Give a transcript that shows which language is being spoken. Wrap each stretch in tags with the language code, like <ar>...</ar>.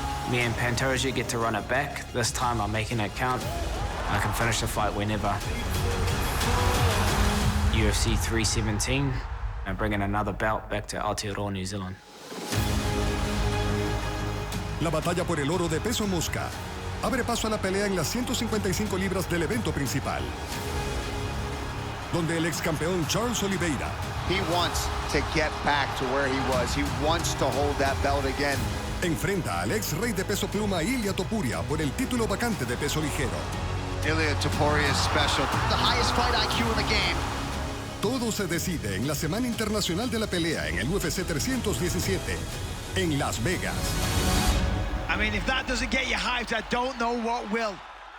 <en>Me and Pantoja get to run it back. This time I'm making it count. I can finish the fight whenever. UFC 317, and bringing another belt back to Aotearoa, New Zealand.</en> <es>La batalla por el oro de peso mosca abre paso a la pelea en las 155 libras del evento principal, donde el ex campeón Charles Oliveira</es> <en>He wants to get back to where he was. He wants to hold that belt again.</en> <es>enfrenta al ex rey de peso pluma Ilia Topuria por el título vacante de peso ligero.</es> <en>Ilia Topuria is special. The highest fight IQ in the game.</en> <es>Todo se decide en la Semana Internacional de la Pelea en el UFC 317 en Las Vegas.</es> <en>I mean, if that doesn't get you hyped, I don't know what will.</en>